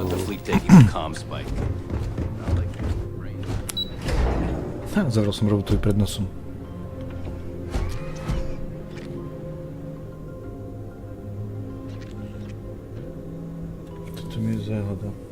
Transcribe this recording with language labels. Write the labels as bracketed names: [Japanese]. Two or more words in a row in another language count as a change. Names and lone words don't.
[English] Let the fleet take you to comm spike. Not like rain. [Slovak] Zavrel som robotovi pred nosom. Toto mi je záhoda.